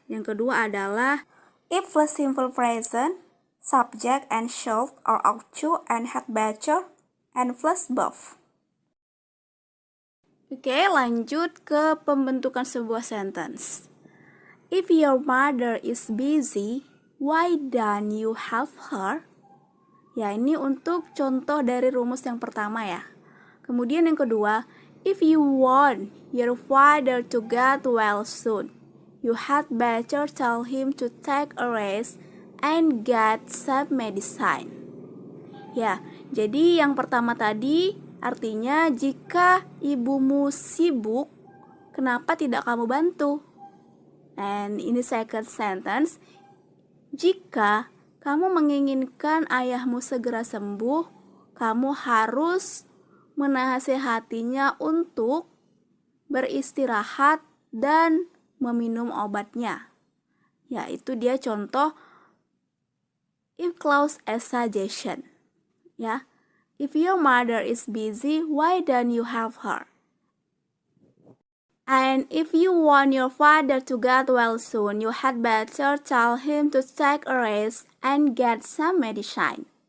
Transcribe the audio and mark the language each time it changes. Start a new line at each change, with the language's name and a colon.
Indonesian: Yang kedua adalah
English: if plus simple present, subject and should or ought to and had better and plus verb.
Indonesian: Oke, lanjut ke pembentukan sebuah sentence.
English: If your mother is busy, why don't you help her?
Indonesian: Ya, ini untuk contoh dari rumus yang pertama, ya. Kemudian yang kedua,
English: if you want your father to get well soon, you had better tell him to take a rest and get some medicine.
Indonesian: Ya, jadi yang pertama tadi artinya jika ibumu sibuk, kenapa tidak kamu bantu?
English: And in the second sentence,
Indonesian: jika kamu menginginkan ayahmu segera sembuh, kamu harus menasehatinya untuk beristirahat dan meminum obatnya. Ya, itu dia contoh if clause as suggestion.
English: Ya, if your mother is busy, why don't you help her? And if you want your father to get well soon, you had better tell him to take a rest and get some medicine.